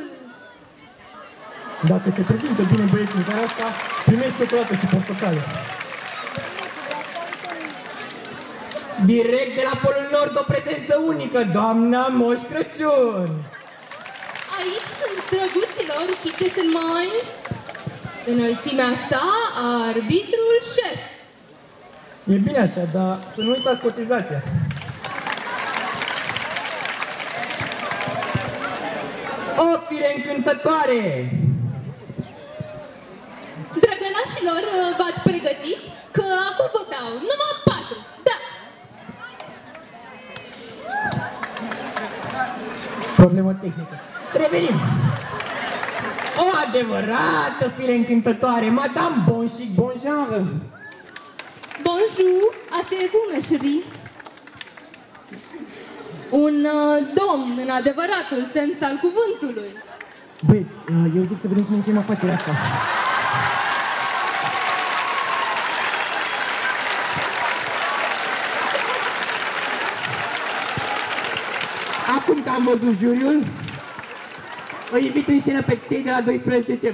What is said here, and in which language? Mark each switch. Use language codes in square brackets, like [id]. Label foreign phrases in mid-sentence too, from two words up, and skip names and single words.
[ro] Dacă se prezintă bine băieții în seara asta, primești ciocolată și portocale. Direct de la Polul Nord, o prezență unică, doamna Moș Crăciun! Aici sunt drăguților, [en] keep in mind. [ro] Înălțimea sa, arbitrul șef. E bine așa, dar să nu uitați cotizația. O fire încântătoare! Drăgănașilor, v-ați pregătit? Că acum vă dau numai 4, da! Problemă tehnică. Revenim! O adevărată fire încântătoare, Madame Bonchic Bonjour! [fr] Bonjour, asseyez-vous, ma chérie. [ro] Un domn în adevăratul sens al cuvântului. Băi, eu zic să vedem cum încheiem afacerea asta. Acum că am văzut juriul, îi invit în scenă pe cei de la 12.